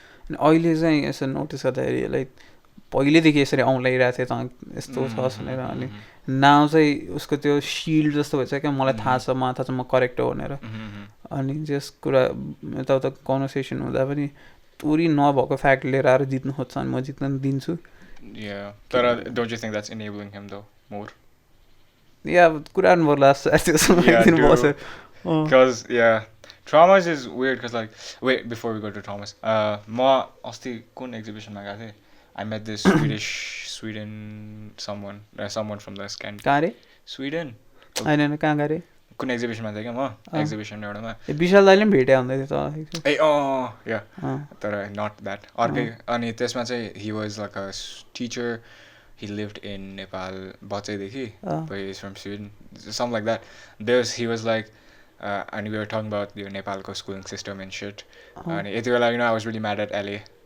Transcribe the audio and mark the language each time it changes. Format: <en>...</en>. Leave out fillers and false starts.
<ne>अनि अहिले चाहिँ यसो नोटिस गर्दाखेरि लाइक पहिल्यैदेखि यसरी औँलाइरहेको थिएँ त यस्तो छस् भनेर. अनि नाउ चाहिँ उसको त्यो सिल्ड जस्तो भएछ क्या मलाई थाहा छ मलाई थाहा छ म करेक्ट हो भनेर. अनि जस कुरा यताउता कन्भर्सेसन हुँदा पनि तोरी नभएको फ्याक्ट लिएर आएर जित्नु खोज्छ अनि म जित्न दिन्छु.</ne> <en>Yeah. But don't you think that's enabling him though more?</en> <ne>या कुरा नपर्ला बस्यो.</ne> <en>Because yeah, traumas is weird. Because like, wait, before we go to traumas,</en> <ne>ma asti kun exhibition ma gaya the.</ne> <en>I met this Sweden someone from the Scand.</en> <ne>कहाँ रे</ne> <en>Sweden.</en> <ne>होइन कहाँ गएर कुन exhibition मा थिएँ क्या म exhibition एउटामा. विशाल दाइले पनि भेटे हुँदै थियो त.</ne> <en>ए yeah. तर not that.</en> <ne>अर्कै अनि त्यसमा चाहिँ</ne> <en>he was like a teacher. He lived in Nepal बच्चैदेखि, but he's from Sweden, something like that. He was like, and we were talking about the Nepalको schooling system and shit.</en> <ne>अनि यति बेला</ne> <en>I was really mad at LA.</en>